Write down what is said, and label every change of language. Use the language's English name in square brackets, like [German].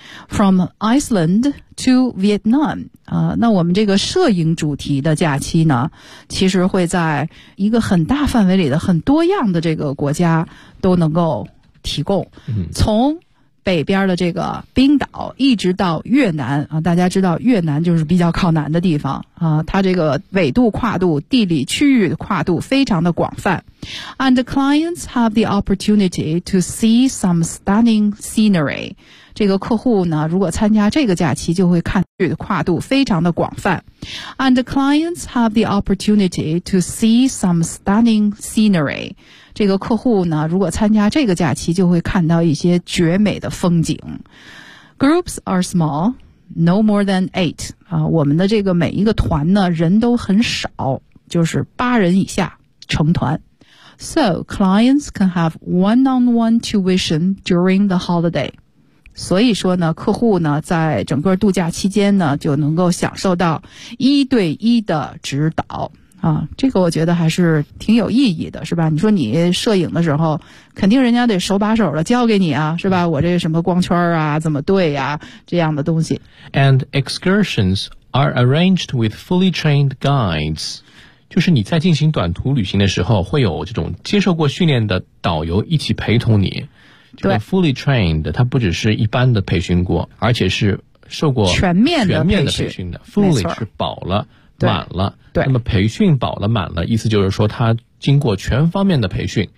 [English] From Iceland to Vietnam, [Chinese] 那我们这个摄影主题的假期呢，其实会在一个很大范围里的很多样的这个国家都能够提供。从北边的这个冰岛一直到越南啊，大家知道越南就是比较靠南的地方啊，它这个纬度跨度、地理区域跨度非常的广泛。 [English] And the clients have the opportunity to see some stunning scenery. [Chinese] 这个客户呢，如果参加这个假期，就会看跨度非常的广泛。 [English] And the clients have the opportunity to see some stunning scenery. [Chinese] 这个客户呢，如果参加这个假期，就会看到一些绝美的风景。 [English] Groups are small, no more than 8. [Chinese] 啊，我们的这个每一个团呢，人都很少，就是八人以下成团。 [English] So clients can have one-on-one tuition during the holiday. [Chinese] 所以说呢，客户呢在整个度假期间呢就能够享受到一对一的指导啊，这个我觉得还是挺有意义的，是吧？你说你摄影的时候，肯定人家得手把手的教给你啊，是吧？我这什么光圈啊，怎么对呀、啊，这样的东西。 [English] And excursions are arranged with fully trained guides. [Chinese] 就是你在进行短途旅行的时候，会有这种接受过训练的导游一起陪同你。对、这个、， [English] fully trained， [Chinese] 它不只是一般的培训过，而且是受过全面的培训的。 Fully 是饱了。满了，对，那么培训饱了满了，意思就是说他经过全方面的培训，